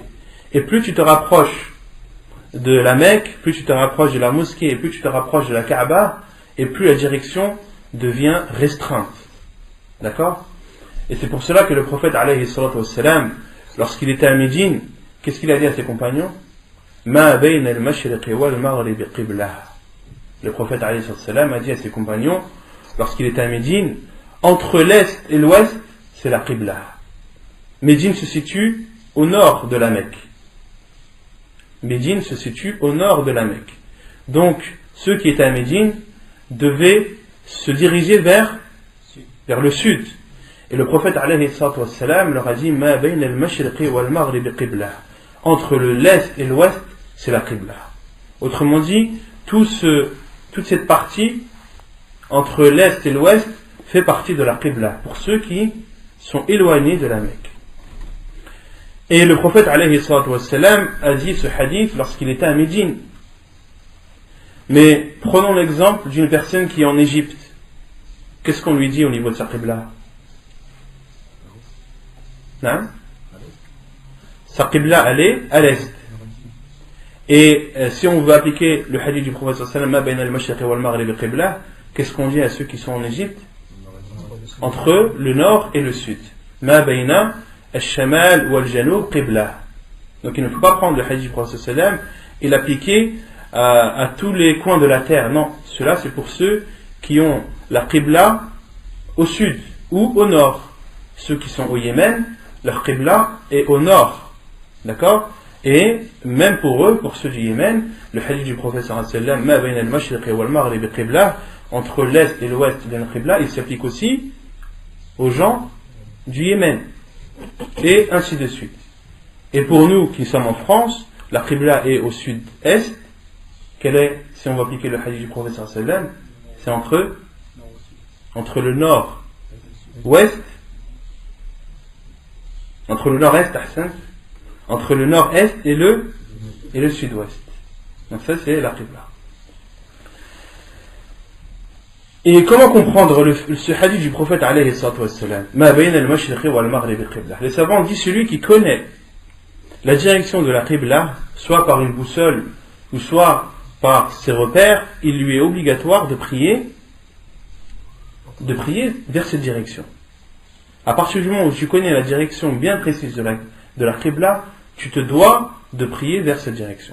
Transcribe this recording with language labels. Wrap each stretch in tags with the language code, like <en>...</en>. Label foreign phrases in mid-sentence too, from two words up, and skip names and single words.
<fr>Et plus tu te rapproches de la Mecque, plus tu te rapproches de la mosquée, et plus tu te rapproches de la Kaaba, et plus la direction devient restreinte. D'accord? Et c'est pour cela que le prophète</fr> <ar>عليه الصلاة والسلام,</ar> <fr>lorsqu'il était à Médine, qu'est-ce qu'il a dit à ses compagnons?</fr> <ar>ما بين المشرق والمغرب قبلة.</ar> <fr>Le prophète</fr> <ar>عليه الصلاة والسلام</ar> <fr>a dit à ses compagnons, lorsqu'il était à Médine, entre l'est et l'ouest, c'est la qibla. Médine se situe au nord de la Mecque. Médine se situe au nord de la Mecque. Donc, ceux qui étaient à Médine devaient se diriger vers le sud. Et le prophète</fr> <ar>عليه الصلاة والسلام</ar> <fr>leur a dit</fr> <ar>ما بين المشرق والمغرب قبلة.</ar> <fr>Entre l'est et l'ouest, c'est la qibla. Autrement dit, toute cette partie entre l'est et l'ouest fait partie de la qibla pour ceux qui sont éloignés de la Mecque. Et le prophète</fr> <ar>عليه الصلاة والسلام</ar> <fr>a dit ce hadith lorsqu'il était à Médine. Mais prenons l'exemple d'une personne qui est en Égypte. Qu'est-ce qu'on lui dit au niveau de sa qibla? Non? Sa qibla, elle est à l'est. Et si on veut appliquer le hadith du prophète</fr> <ar>صلى الله عليه وسلم, ما بين المشرق والمغرب قبلة,</ar> <fr>qu'est-ce qu'on dit à ceux qui sont en Égypte? Entre le nord et le sud.</fr> <ar>ما بين الشمال والجنوب قبلة.</ar> <fr>Donc il ne faut pas prendre le hadith du prophète</fr> <ar>صلى الله عليه وسلم</ar> <fr>et l'appliquer à tous les coins de la terre. Non, cela c'est pour ceux qui ont la Qibla au sud ou au nord. Ceux qui sont au Yémen, leur Qibla est au nord. D'accord? Et même pour eux, pour ceux du Yémen, le hadith du prophète</fr> <ar>صلى الله عليه وسلم, ما بين المشرق والمغرب قبلة,</ar> <fr>entre l'est et l'ouest il y a une Qibla, il s'applique aussi aux gens du Yémen. Et ainsi de suite. Et pour nous qui sommes en France, la Qibla est au sud-est. Quelle est, si on va appliquer le hadith du prophète</fr> <ar>صلى الله عليه وسلم,</ar> <fr>c'est entre le nord-ouest, entre le nord-est, Ahsan, entre le nord-est et le sud-ouest. Donc ça c'est la Qibla. Et comment comprendre ce hadith du prophète</fr> <ar>عليه الصلاة والسلام? ما بين المشرق والمغرب قبلة.</ar> <fr>Les savants disent celui qui connaît la direction de la Qibla, soit par une boussole ou soit par ses repères, il lui est obligatoire de prier vers cette direction. À partir du moment où tu connais la direction bien précise de la Qibla, tu te dois de prier vers cette direction.</fr>